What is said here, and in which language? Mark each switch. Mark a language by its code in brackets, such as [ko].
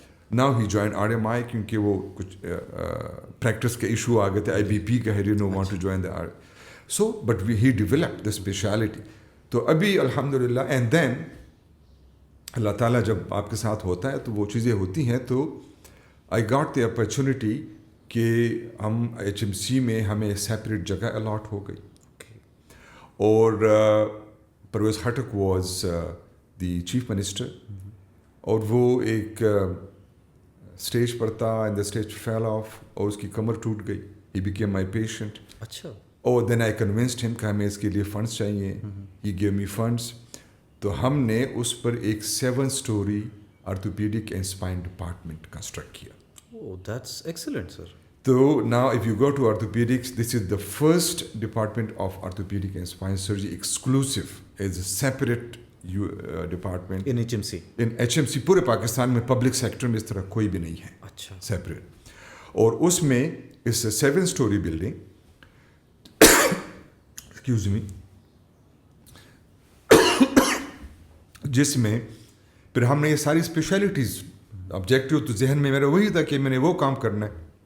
[en] Now he joined RMI [ur] کیونکہ وہ کچھ پریکٹس کے ایشو آ گئے تھے, IBP کا, [en] he did not want to join the so but he developed the speciality. [ur] تو ابھی الحمد للہ. [en] and then [ur] اللہ تعالیٰ جب آپ کے ساتھ ہوتا ہے تو وہ چیزیں ہوتی ہیں. تو [en] I got the opportunity [ur] کہ ہم HMC میں ہمیں سیپریٹ جگہ الاٹ ہو گئی. اور Pervez Khattak [en] was the chief minister, [ur] اور وہ ایک اسٹیج پر تھا, [en] and the stage fell off, [ur] اور اس کی کمر ٹوٹ گئی. [en] He became my patient. [ur] اچھا. [en] اور then I convinced ہم [ur] کہ ہمیں اس کے لیے فنڈس چاہیے. [en] He gave me funds. [ur] تو ہم نے اس پر ایک 7 story orthopaedic and spine department construct کیا. [en] Oh, that's excellent, sir. So now if you go to orthopedics, this is the first department of orthopedic and spine surgery exclusive as a separate department. In HMC? [ur] In HMC پورے پاکستان میں public sector میں اس طرح کوئی بھی نہیں ہے. اچھا. Separate. اور اس میں اس 7 story بلڈنگ ایکسکیوز می, جس میں پھر ہم نے یہ ساری اسپیشلٹیز, آبجیکٹیو تو ذہن میں میرا وہی تھا کہ میں نے وہ کام کرنا ہے.